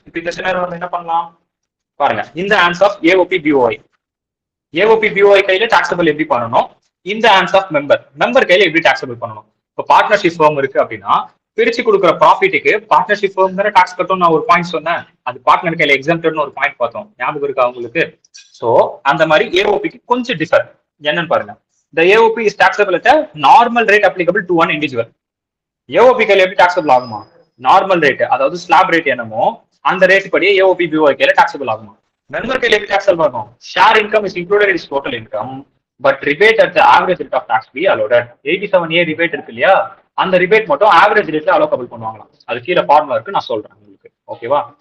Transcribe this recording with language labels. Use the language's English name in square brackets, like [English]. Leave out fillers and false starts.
[Tamil] இப்போ இந்த சினாரியோல என்ன பண்ணலாம் பாருங்க. இந்த ஹேண்ட்ஸ் ஆஃப் ஏஓபி பிஓஐ கையில டாக்ஸபிள் எப்படி பண்ணணும், இந்த ஹேண்ட்ஸ் ஆஃப் மெம்பர் கையில எப்படி டாக்ஸபிள் பண்ணணும். இப்போ பார்ட்னர்ஷிப் ஃபார்ம் இருக்கு அப்படின்னா பிரிச்சு கொடுக்குற ப்ராஃபிட்டுக்கு பார்ட்னர்ஷிப் ஃபார்ம் தானே டாக்ஸ் கட்டும். நான் ஒரு பாயிண்ட் சொன்னேன், அது பார்ட்னர் கையில எக்ஸாம்டட்னு ஒரு பாயிண்ட் பார்த்தோம், ஞாபகம் இருக்கா உங்களுக்கு? சோ அந்த மாதிரி ஏஓபிக்கு கொஞ்சம் டிஃபர். [English] என்னன்னு பாருங்க, the AOP is taxable at a normal rate applicable to one individual. [Tamil] AOB கையில எப்படி டாக்ஸபிள் ஆகுமா, நார்மல் ரேட், அதாவது ஸ்லாப் ரேட் என்னமோ அந்த ரேட் படியே ஏஓபி பிஓஐ கையில டாக்ஸபிள் ஆகுமா. [English] Member கையில எப்படி taxable ஆகும், share income is included in total income but rebate at the average rate of tax be allotted. 87A rebate இருக்கு இல்லையா, [Tamil] அந்த ரிபேட் மட்டும் ஆவரேஜ் ரேட்ல அலோகபிள் பண்ணுவாங்களாம். அது கீழே ஃபார்முலா இருக்கு, நான் சொல்றேன் உங்களுக்கு. ஓகேவா?